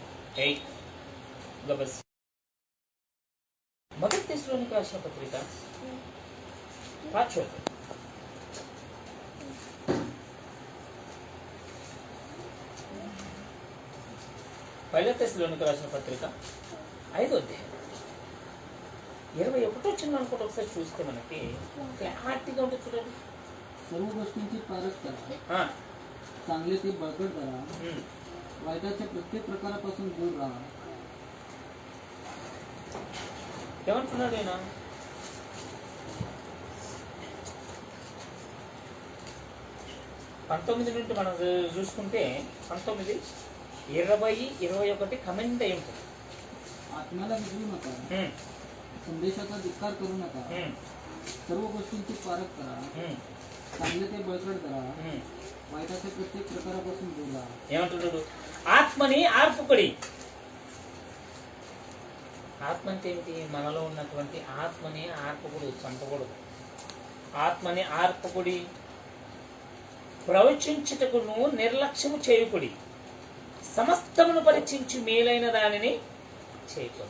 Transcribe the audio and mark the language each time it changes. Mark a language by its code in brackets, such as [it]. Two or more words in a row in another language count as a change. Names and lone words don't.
[te] మొదటి దశలోనికి రాసిన పత్రిక పాఠ్యం మొదటి దశలోనికి రాసిన పత్రిక 5వ అధ్యాయం 21 వచ్చింది అనుకుంటే ఒకసారి చూస్తే మనకి క్లారిటీగా ఉంటుంది. చూడండి. [mr] सर्व गोष्टींची पारख करा, चांगले ते बळकट करा, वाईटाच्या प्रत्येक प्रकारापासून दूर राहा. [te] ఏమంటున్నాడు ఆయన? పంతొమ్మిది నుండి మనం చూసుకుంటే 19, 20, 21 కమెంట్ అయి ఉంటుంది. [mr] आत्म्याला विसरू नका, संदेशाचा धिक्कार करू नका, सर्व गोष्टींची पारख करा, चांगले ते बळकट करा, वाईटाच्या प्रत्येक प्रकारापासून दूर राहा. [te] ఏమంటున్నాడు? ఆత్మని ఆర్పుకొడి. ఆత్మ అంటే ఏమిటి? మనలో ఉన్నటువంటి ఆత్మని ఆర్పకూడదు, చంపకూడదు. ఆత్మని ఆర్పకుడి, ప్రవచించుటకును నిర్లక్ష్యము చేయకుడి, సమస్తమును పరీక్షించి మేలైన దానిని చేయకూడదు.